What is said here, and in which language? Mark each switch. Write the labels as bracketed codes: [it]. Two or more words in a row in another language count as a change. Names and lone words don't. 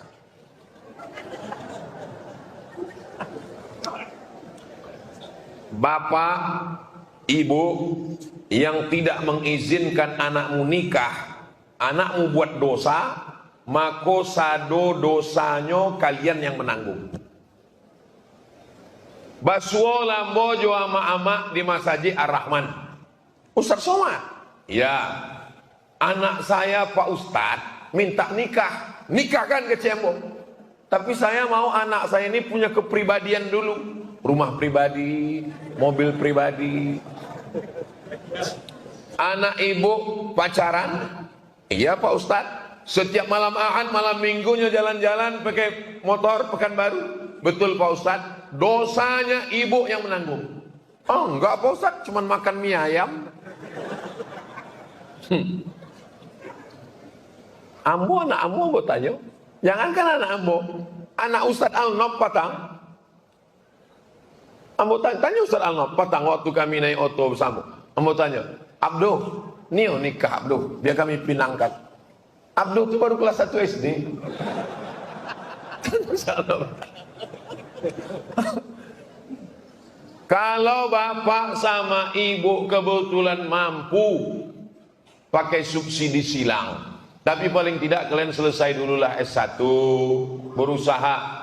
[id] Bapak, ibu yang tidak mengizinkan anakmu nikah, anakmu buat dosa, maka [min] sado dosanya [id] kalian yang menanggung. [min] Basuo lambo jo ama-ama di Masjid Ar-Rahman. [id] Ustaz Somad, ya, anak saya Pak Ustadz minta nikah, nikahkan ke Cembo. Tapi saya mau anak saya ini punya kepribadian dulu, rumah pribadi, mobil pribadi. Anak ibu pacaran, iya Pak Ustadz. Setiap malam Ahad, malam Minggunya jalan-jalan pakai motor Pekanbaru. Betul Pak Ustadz. Dosanya ibu yang menanggung. Oh enggak Pak Ustadz, cuma makan mie ayam. Ambo anak ambo tanya. Jangankan anak ambo, anak Ustadz Al-Nob Patang. Ambo tanya Ustadz Al-Nob Patang waktu kami naik oto bersama. Ambo tanya, Abdo, nio nikah Abdo, biar kami pinangkan. Abdo itu baru kelas 1 SD. Kalau bapak sama ibu kebetulan mampu pakai subsidi silang, tapi paling tidak kalian selesai dululah S1, berusaha.